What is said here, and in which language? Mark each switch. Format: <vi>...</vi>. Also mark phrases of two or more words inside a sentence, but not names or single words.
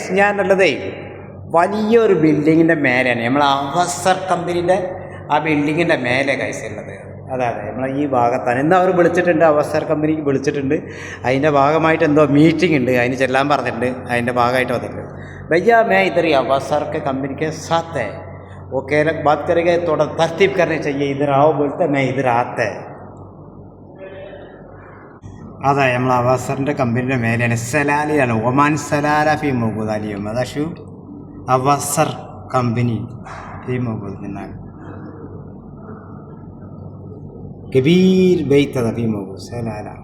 <ml>ഞാനുള്ളതേ വലിയൊരു ബിൽഡിങ്ങിൻ്റെ മേലെയാണ്. നമ്മൾ അവസർ കമ്പനീൻ്റെ ആ ബിൽഡിങ്ങിൻ്റെ മേലെ ഗൈസ് ഉള്ളത്. അതെ നമ്മളെ ഈ ഭാഗത്താണ്. ഇന്ന് അവർ വിളിച്ചിട്ടുണ്ട്, അവസർ കമ്പനിക്ക് വിളിച്ചിട്ടുണ്ട്. അതിൻ്റെ ഭാഗമായിട്ട് എന്തോ മീറ്റിംഗ് ഉണ്ട്, അതിന് ചെല്ലാൻ പറഞ്ഞിട്ടുണ്ട്. അതിൻ്റെ ഭാഗമായിട്ട് വന്നിട്ടുണ്ട്.</ml> <hi>भैया मैं इधर ही अवसर के कंपनी के साथ है, वो कह रहे बात करेंगे, थोड़ा तरतीब करनी चाहिए, इधर आओ बोलते मैं इधर आते.</hi> <ml>അതെ നമ്മൾ അവസറിൻ്റെ കമ്പനിയുടെ മേലെയാണ്. സലാലിയാണ്, ഒമാൻ സലാല</ml> <ar>في موجود</ar> <ml>അലിയും അതാ അവസർ കമ്പനി</ml> <ar>في موجود</ar> <ml>എന്നാണ്</ml> <ar>كبير بيت في موجود</ar> <ml>സലാല.</ml>